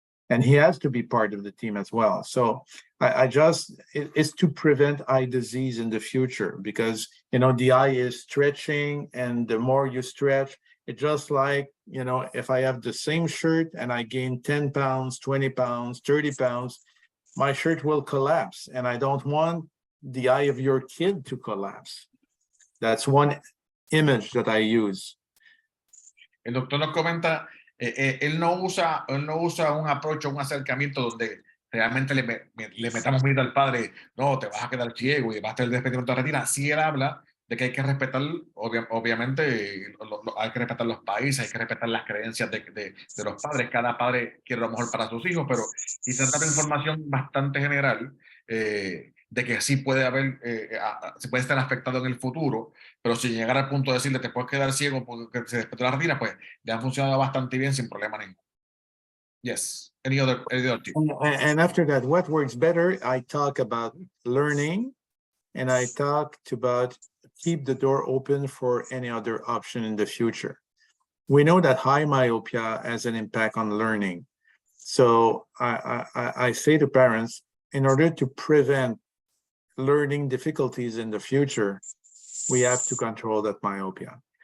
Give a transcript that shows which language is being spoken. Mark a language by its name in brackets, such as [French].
[English] And he has to be part of the team as well. So it's to prevent eye disease in the future, because, the eye is stretching, and the more you stretch, it's just like, if I have the same shirt and I gain 10 pounds, 20 pounds, 30 pounds, my shirt will collapse. And I don't want the eye of your kid to collapse. That's one image that I use. [Spanish] El doctor nos comenta, él no usa un approach, un acercamiento donde realmente le metamos miedo al padre, no, te vas a quedar ciego y vas a tener desprendimiento de retina. Sí, él habla de que hay que respetar, obviamente, hay que respetar los países, hay que respetar las creencias de los padres. Cada padre quiere lo mejor para sus hijos, pero quizás dar información bastante general de que sí puede haber, se puede estar afectado en el futuro, pero si llegara al punto de decirle te puedes quedar ciego porque se despetó la retina, pues le han funcionado bastante bien sin problema ninguno. [English] Yes. Any other tip? And after that, what works better? I talk about learning, and I talked about keep the door open for any other option in the future. We know that high myopia has an impact on learning. So I say to parents, in order to prevent learning difficulties in the future, we have to control that myopia.